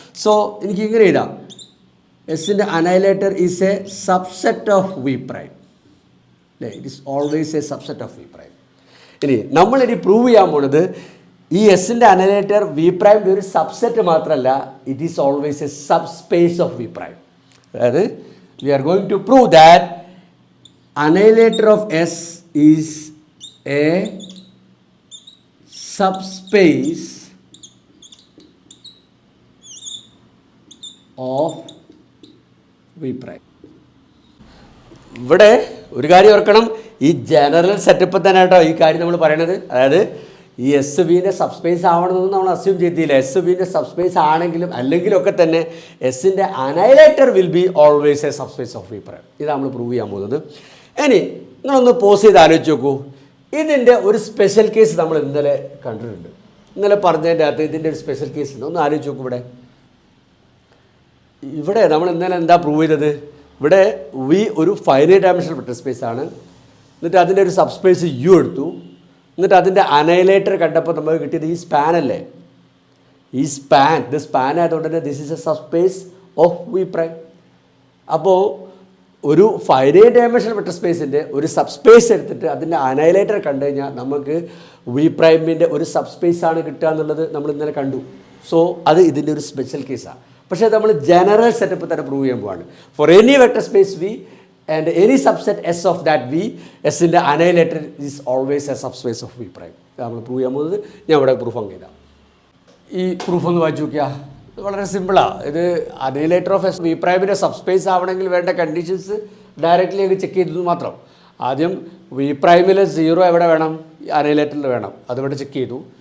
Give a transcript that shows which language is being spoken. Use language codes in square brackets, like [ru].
[ml] So എനിക്ക് ഇങ്ങനെ എഴുതാം, എസിൻ്റെ അനൈലേറ്റർ is A subset of V prime അല്ലേ. It is always A subset of V prime. ഇനി നമ്മളിനി പ്രൂവ് ചെയ്യാൻ പോണത് ഈ എസിൻ്റെ അനൈലേറ്റർ വി പ്രൈമിൻ്റെ ഒരു സബ്സെറ്റ് മാത്രമല്ല, it is always A sub space of V prime. അതായത് [en] we are going to prove that annihilator of S is a subspace of V prime. [ml] ഇവിടെ ഒരു കാര്യം ഓർക്കണം, ഈ ജനറൽ സെറ്റപ്പ് തന്നെ കേട്ടോ ഈ കാര്യം നമ്മൾ പറയണത്. അതായത് ഈ എസ് വിൻ്റെ സബ്സ്പേസ് ആവണമെന്ന് നമ്മൾ അസ്യൂം ചെയ്തില്ല. എസ് വിൻ്റെ സബ്സ്പേസ് ആണെങ്കിലും അല്ലെങ്കിലും ഒക്കെ തന്നെ എസിൻ്റെ അനൈലേറ്റർ will be always A subspace of V prime. ഇതാണ് നമ്മൾ പ്രൂവ് ചെയ്യാൻ പോകുന്നത്. ഇനി നിങ്ങളൊന്ന് പോസ് ചെയ്ത് ആലോചിച്ച് നോക്കൂ, ഇതിൻ്റെ ഒരു സ്പെഷ്യൽ കേസ് നമ്മൾ ഇന്നലെ കണ്ടിട്ടുണ്ട്. ഇന്നലെ പറഞ്ഞതിൻ്റെ അകത്ത് ഇതിൻ്റെ ഒരു സ്പെഷ്യൽ കേസ് ഉണ്ട്. ഒന്ന് ആലോചിച്ച് നോക്കൂ. ഇവിടെ നമ്മൾ ഇന്നലെ എന്താ പ്രൂവ് ചെയ്തത്? ഇവിടെ വി ഒരു ഫൈനൈറ്റ് ഡയമെൻഷണൽ വെക്ടർ സ്പേസ് ആണ്. എന്നിട്ട് അതിൻ്റെ ഒരു സബ്സ്പേസ് യു എടുത്തു. എന്നിട്ട് അതിൻ്റെ അനൈലേറ്റർ കണ്ടപ്പോൾ നമുക്ക് കിട്ടിയത് ഈ സ്പാൻ അല്ലേ. ഈ സ്പാൻ, ഇത് സ്പാൻ ആയതുകൊണ്ട് തന്നെ this is A subspace of V prime. അപ്പോൾ ഒരു ഫൈനൈറ്റ് ഡയമെൻഷണൽ വെക്ടർ സ്പേസിൻ്റെ ഒരു സബ്സ്പേസ് എടുത്തിട്ട് അതിൻ്റെ അനൈലേറ്റർ കണ്ടു കഴിഞ്ഞാൽ നമുക്ക് വി പ്രൈമിൻ്റെ ഒരു സബ്സ്പേസ് ആണ് കിട്ടുക എന്നുള്ളത് നമ്മൾ ഇന്നലെ കണ്ടു. സോ അത് ഇതിൻ്റെ ഒരു സ്പെഷ്യൽ കേസാണ്. പക്ഷേ നമ്മൾ ജനറൽ സെറ്റപ്പ് തന്നെ പ്രൂവ് ചെയ്യാൻ പോവാണ്. [en] For any vector space V and any subset S of that V, S in the annihilator is always a subspace of V prime. [ml] നമ്മൾ പ്രൂവ് ചെയ്യാൻ പോകുന്നത് ഞാൻ ഇവിടെ പ്രൂഫ് അങ്ങ് ചെയ്താൽ. ഈ പ്രൂഫ് ഒന്ന് വായിച്ചു നോക്കിയാൽ ഇത് വളരെ സിമ്പിളാണ്. ഇത് അനൈലേറ്റർ ഓഫ് എസ് വി പ്രൈമിൻ്റെ സബ്സ്പേസ് ആവണമെങ്കിൽ വേണ്ട കണ്ടീഷൻസ് ഡയറക്റ്റ്ലി അങ്ങ് ചെക്ക് ചെയ്തത് മാത്രം. ആദ്യം വി പ്രൈമിൽ 0 എവിടെ വേണം? അനൈലേറ്ററിൽ വേണം. അതിവിടെ ചെക്ക് ചെയ്തു.